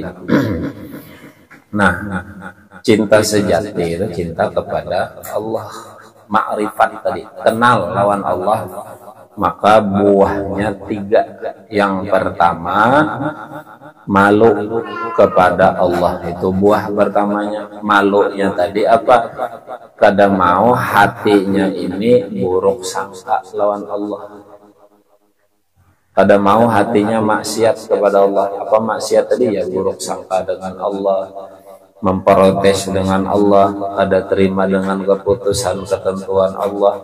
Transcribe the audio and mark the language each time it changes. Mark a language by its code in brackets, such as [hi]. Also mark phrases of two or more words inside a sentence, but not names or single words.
[bjn] Nah, cinta sejati itu cinta kepada Allah. Ma'rifat tadi, kenal lawan Allah. Maka buahnya 3. Yang pertama, malu kepada Allah. Itu buah pertamanya. Malunya tadi apa? Kada mau hatinya ini buruk sangka lawan Allah. Kada mau hatinya maksiat kepada Allah. Apa maksiat tadi? Ya buruk sangka dengan Allah, memprotes dengan Allah, kada terima dengan keputusan ketentuan Allah.